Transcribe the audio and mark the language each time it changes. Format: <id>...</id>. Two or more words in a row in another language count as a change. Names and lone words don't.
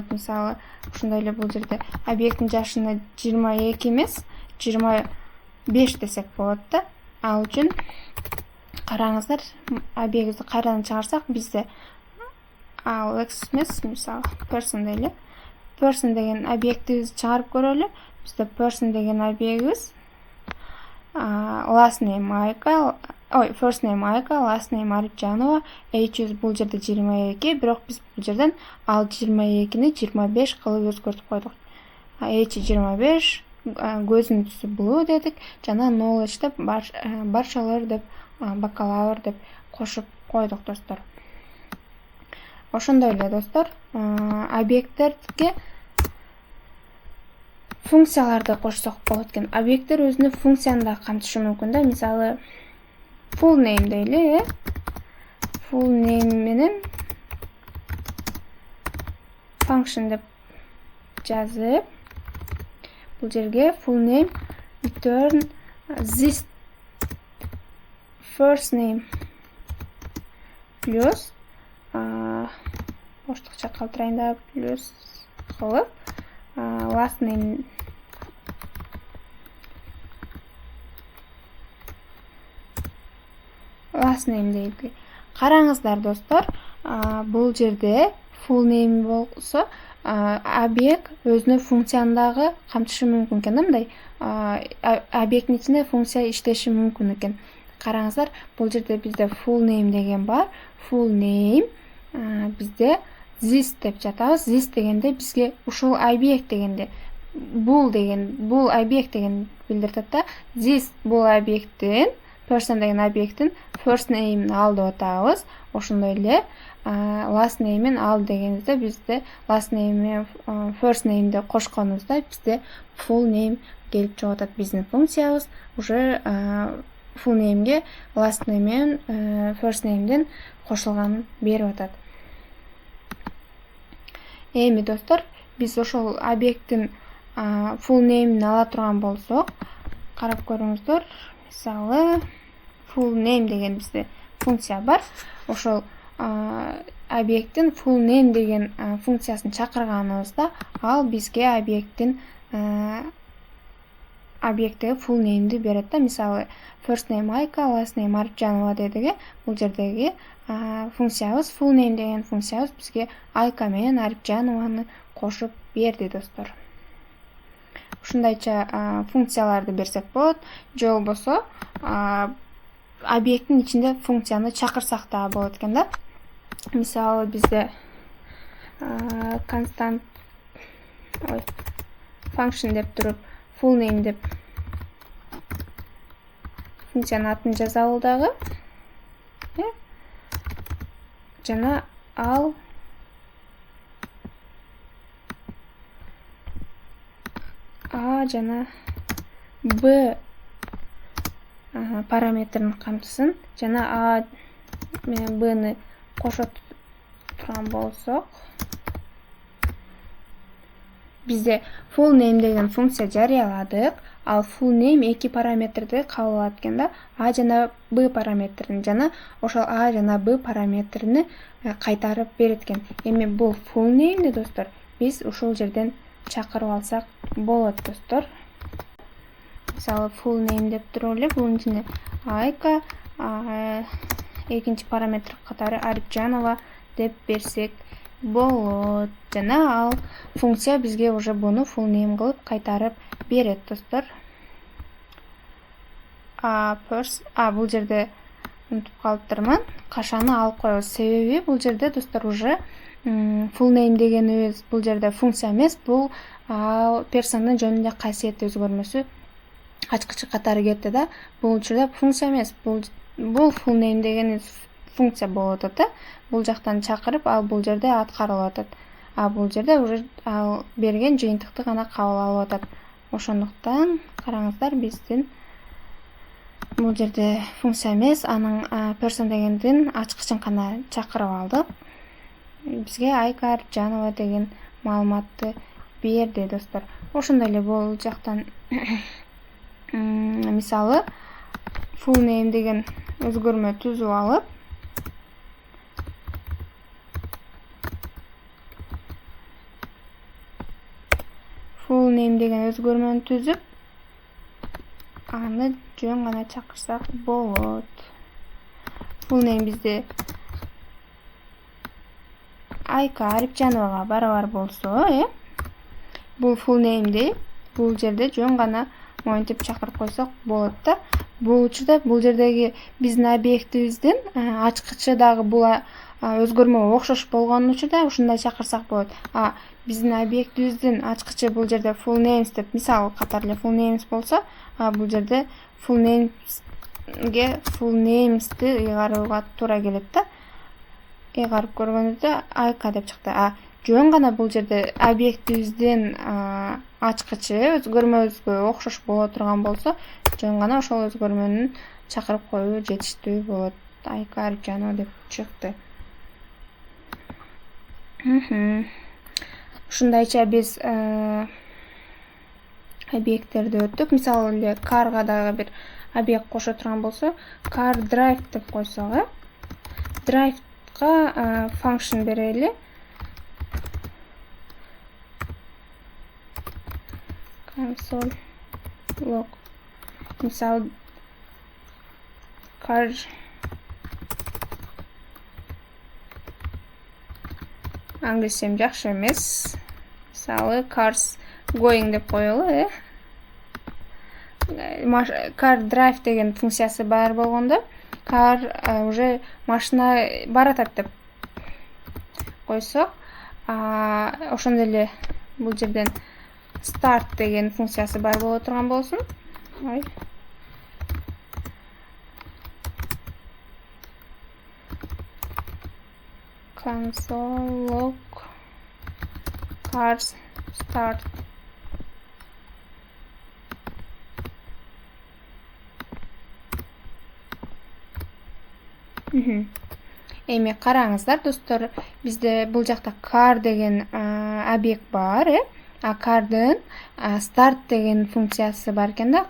<ky>Мисалы, ошондой эле бул жерде объекттин жашына 22 эмес, 25 десек болот да. Ал үчүн караңыздар, объектти кайрадан чыгарсак, бизде Lexus эмес, мисалы person дейли. Person деген объектибизди чыгарып көрөлү. Бизде person деген объектибиз</ky> <en>last name</en> <ky>Айка,</ky> <en>first name</en> <ky>Айка,</ky> <en>last name</en> <ky>Арипжанова, age бул жерде 22, бирок биз бул жерден ал 22-ни 25 кылып өзгөртүп койдук. Age 25, көзүнүн түсү blue дедик, жана knowledge деп bachelor деп, бакалавр деп кошуп койдук достор. Ошондой эле достор, объекттерге функцияларды кошсок болот экен. Объекттер өзүнүн функцияны да камтышы мүмкүн да. Мисалы</ky> <en>full name</en> <ky>дейли,</ky> <en>full name</en> <ky>менен function деп жазып, бул жерге</ky> <en>full name return this first name</en> <ky>плюс боштукча калтырайын да, плюс кылып</ky> <en>last name</en> <ky>дейли. Караңыздар достор, бул жерде</ky> <en>full name</en> <ky>болсо объект өзүнүн функцияны дагы камтышы мүмкүн экен. Мындай объекттин ичинде функция иштеши мүмкүн экен. Караңыздар, бул жерде бизде</ky> <en>full name</en> <ky>деген бар.</ky> <en>Full name</en> <ky>бизде this деп жатабыз. This дегенде бизге ушул объект дегенде бул объект деген билдирет да. This бул объекттин, person деген объекттин</ky> <en>first name'ин</en> <ky>ал деп атабыз. Ошондой эле last name'ин ал дегенде бизде</ky> <en>last name</en> <ky>менен</ky> <en>first name'ди</en> <ky>кошконубузда бизде</ky> <en>full name</en> <ky>келип чыгып атат. Биздин функциябыз уже</ky> <en>full name'ге last name</en> <ky>менен</ky> <en>first name'ден</en> <ky>кошулганын берип атат. Эми достор, биз ошол объекттин</ky> <en>full name'ин</en> <ky>ала турган болсок, карап көрүңүздөр. Мисалы,</ky> <en>full name</en> <ky>деген бизде функция бар. Ошол объекттин</ky> <en>full name</en> <ky>деген функциясын чакырганыбызда, ал бизге объекттеги</ky> <en>full name'ди</en> <ky>берет да. Мисалы,</ky> <en>first name</en> <ky>Айка,</ky> <en>last name</en> <ky>Арипжанова дедиги. Бул жердеги функциябыз</ky> <en>full name</en> <ky>деген функциябыз бизге Айка менен Арипжанованы кошуп берди достор. Ушундайча функцияларды берсек болот. Же болбосо объекттин ичинде функцияны чакырсак да болот экен да. Мисалы, бизде</ky> <en>constant function</en> <ky>деп туруп</ky> <en>full name</en> <ky>деп функциянын атын жазабыз дагы. Жана ал A жана B параметрин камтысын. Жана A менен B'ны кошо турган болсок, бизде</ky> <en>full name</en> <ky>деген функция жарыяладык. Ал</ky> <en>full name</en> <ky>эки параметрди кабыл алат экен да. A жана B параметрин жана ошол A жана B параметрини кайтарып берет экен. Эми бул</ky> <en>full name'ди</en> <ky>достор биз ушул жерден чакырып алсак болот достор. Мисалы,</ky> <en>full name</en> <ky>деп туруп эле бунун ичинде Айка, экинчи параметр катары Арипжанова деп берсек болот. Жана ал функция бизге уже буну</ky> <en>full name</en> <ky>кылып кайтарып берет достор. Бул жерде унутуп калыптырмын. Кашаны алып коебуз. Себеби бул жерде достор уже</ky> <en>full name</en> <ky>дегенибиз бул жерде функция эмес, бул персондун жөнүндө касиети өзгөрмөсү ачкычы катары кетти да. Бул учурда функция эмес, бул</ky> <en>full name</en> <ky>деген функция болуп атат да. Бул жактан чакырып, ал бул жерде аткарылып атат. Бул жерде уже ал берген жыйынтыкты гана кабыл алып атат. Ошондуктан караңыздар, биздин бул жерде функция эмес, анын person дегендин ачкычын гана чакырып алдык. Бизге Айка Арипжанова деген маалыматты берди достор. Ошондой эле бул жактан мисалы,</ky> <en>full name</en> <ky>деген өзгөрмө түзүп алып,</ky> <en>full name</en> <ky>деген өзгөрмөнү түзүп, аны жөн гана чакырсак болот.</ky> <en>Full name</en> <ky>бизде Айка Арипжановага барабар болсо, бул</ky> <en>full name'ди</en> <ky>бул жерде жөн гана монтип чакырып койсок болот да. Бул учурда бул жердеги биздин объектибиздин ачкычы дагы бул өзгөрмө окшош болгон учурда ушундай чакырсак болот. Биздин объектибиздин ачкычы бул жерде</ky> <en>full names</en> <ky>деп мисал катары эле</ky> <en>full names</en> <ky>болсо, бул жерде</ky> <en>full names'ти</en> <ky>ыйгарууга туура келет да. Ыйгарып көргөнүздө Айка деп чыкты. Жөн гана бул жерде объектибиздин ачкычы өзгөрмөбүзгө окшош боло турган болсо, жөн гана ошол өзгөрмөнү чакырып коюу жетиштүү болот. Айка Арипжанова деп чыкты. Ушундайча биз объекттерди өттүк. Мисалы эле carга дагы бир объект кошо турган болсо,</ky> <en>car drive</en> <ky>деп койсок, drive'га function берели.</ky> <en>Console log.</en> <ky>Мисалы, car англисчем жакшы эмес. Мисалы</ky> <en>cars going</en> <ky>деп коелу,</ky> <en>car drive</en> <ky>деген функциясы бар болгондо, car уже машина баратат деп койсок, ошондой эле бул жерден start деген функциясы бар боло турган болсун.</ky> <en>Console log cars start.</en> <ky>Эми караңыздар достор, бизде бул жакта car деген объект бар, cardын start деген функциясы бар экен да.</ky>